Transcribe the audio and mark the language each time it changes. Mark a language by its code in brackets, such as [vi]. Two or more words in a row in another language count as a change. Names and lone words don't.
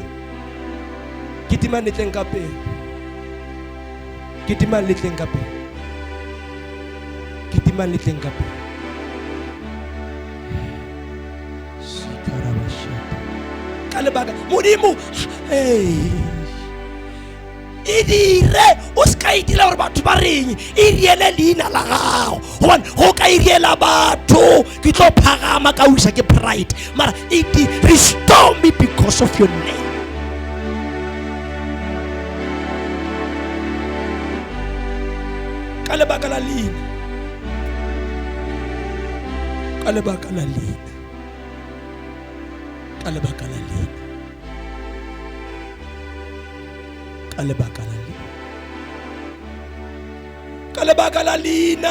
[nso] Ke temane tleng ka pele. Ke temane tleng ka pele. Ke temane tleng ka pele. Ka lebaka modimo e dire o ska itila gore batho ba reng e riele leina la gago gobane go ka iriela batho ke tlo phagama ka o isa ke pride mara [en] it restore me because of your name. [nso] Ka lebaka la leina, ka lebaka la leina, ka lebaka la leina, ka lebaka la leina, ka lebaka la leina.